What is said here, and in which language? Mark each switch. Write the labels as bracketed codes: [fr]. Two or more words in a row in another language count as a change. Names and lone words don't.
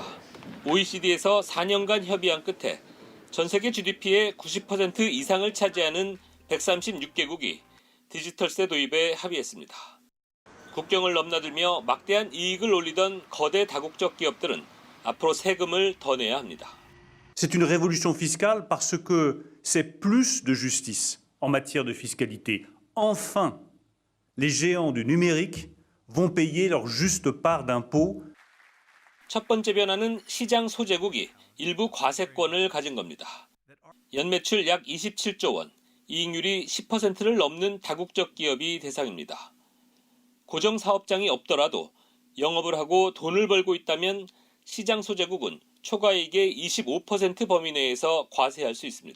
[ko] OECD에서 4년간 협의한 끝에 전 세계 GDP의 90% 이상을 차지하는 136개국이 디지털세 도입에 합의했습니다. 국경을 넘나들며 막대한 이익을 올리던 거대 다국적 기업들은 앞으로 세금을 더 내야 합니다. [fr] C'est une révolution fiscale parce que c'est plus de justice en matière de fiscalité. Enfin, les géants du numérique vont payer leur juste part d'impôt. [ko] 첫 번째 변화는 시장 소재국이 일부 과세권을 가진 겁니다. 연매출 약 27조 원, 이익률이 10%를 넘는 다국적 기업이 대상입니다. 고정 사업장이 없더라도 영업을 하고 돈을 벌고 있다면 시장 소재국은 초과이익의 25% 범위 내에서 과세할 수 있습니다.